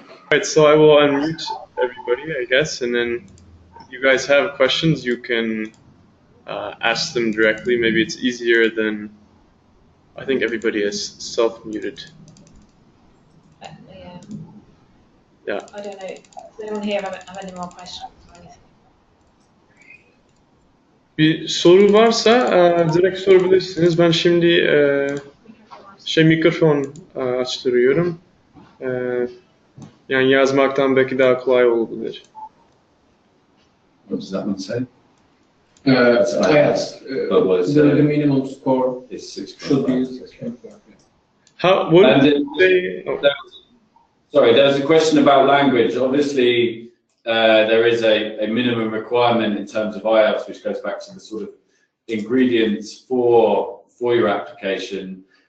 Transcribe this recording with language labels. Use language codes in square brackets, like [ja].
[en] Right, so I will unmute everybody, I guess, and then if you guys have questions, you can ask them directly. Maybe it's easier than, I think everybody is self-muted. Yeah. I don't know. Does anyone here have any more questions or anything? [tr] Bir soru varsa direkt sorabilirsiniz. Ben şimdi mikrofon açtırıyorum. Yani yazmaktan belki daha kolay olabilir. [en] What does that one say? I asked, the minimum score It's 6. should be. How? What And did you say? Oh. Sorry, there was a question about language. Obviously, there is a minimum requirement in terms of IELTS, which goes back to the sort of ingredients for your application.